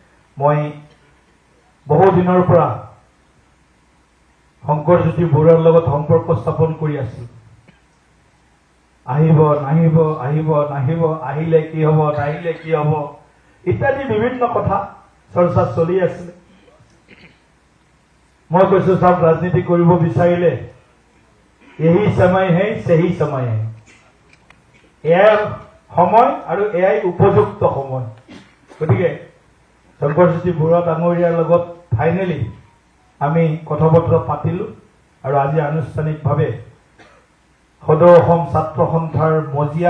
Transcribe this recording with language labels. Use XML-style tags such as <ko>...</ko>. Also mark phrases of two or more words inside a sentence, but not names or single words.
<as>মই বহু দিনৰ পৰা শংকৰজ্যোতি বৰুৱাৰ লগত সম্পৰ্ক স্থাপন কৰি আছো। আহিব নাহিব, আহিব নাহিব, আহিলে কি হ'ব, নাহিলে কি হ'ব ইত্যাদি বিভিন্ন কথা চৰ্চা চলি আছিল। মই কৈছো সব ৰাজনীতি কৰিব বিচাৰিলে</as> <hi>यही समय है सही समय है।</hi> <as>এয়াই সময় আৰু এয়াই উপযুক্ত সময়। গতিকে শংকৰজ্যোতি বৰুৱা ডাঙৰীয়াৰ লগত ফাইনেলি আমি কথা বতৰা পাতিলো আৰু আজি আনুষ্ঠানিকভাৱে সদৌ অসম ছাত্ৰ সন্থাৰ মজিয়াক</as>